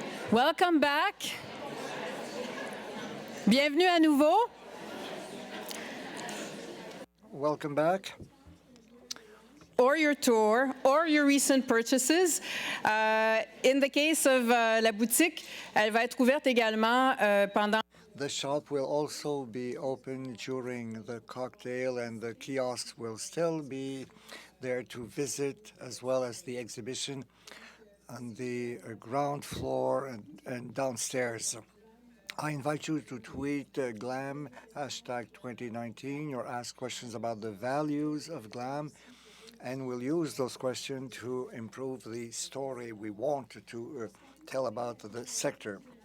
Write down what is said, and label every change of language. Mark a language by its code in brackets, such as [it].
[en] Welcome back. [fr] Bienvenue à nouveau. [en] Welcome back. Or your tour, or your recent purchases. In the case of [fr] la boutique, elle va être ouverte également pendant. [en] The shop will also be open during the cocktail, and the kiosks will still be there to visit, as well as the exhibition on the ground floor and downstairs. I invite you to tweet GLAM #2019 or ask questions about the values of GLAM, and we'll use those questions to improve the story we want to tell about the sector.